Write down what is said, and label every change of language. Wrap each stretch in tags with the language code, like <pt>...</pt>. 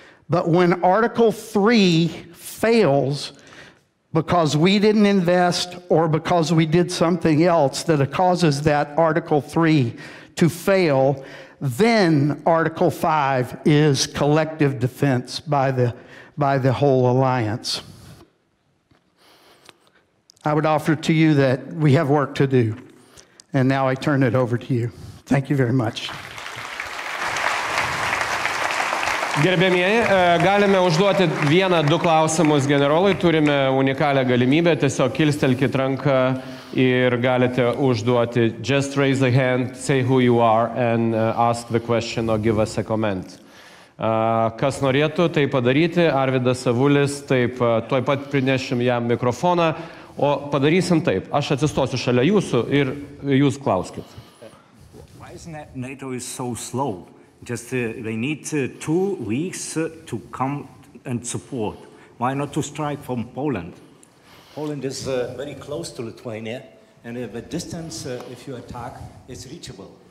<en>But when Article 3 fails, because we didn't invest or because we did something else that causes that Article 3 to fail, then Article 5 is collective defense by the whole alliance. I would offer to you that we have work to do. And now I turn it over to you. Thank you very much.</en> <lt>Gerbėmieji, galime užduoti 1-2 klausimus generolui, turime unikalią galimybę, tiesiog kilstelkit ranką ir galite užduoti.</lt> <en>Just raise a hand, say who you are and ask the question or give us a comment.</en> <lt>Kas norėtų tai padaryti, Arvydas Savulis, taip, tuoj pat prinešim jam mikrofoną, o padarysim taip, aš atsistosiu šalia jūsų ir jūs klauskit.</lt> <en>Why is NATO is so slow? Just they need 2 weeks to come and support. Why not to strike from Poland? Poland is very close to Lithuania, and the distance, if you attack, is reachable.</en>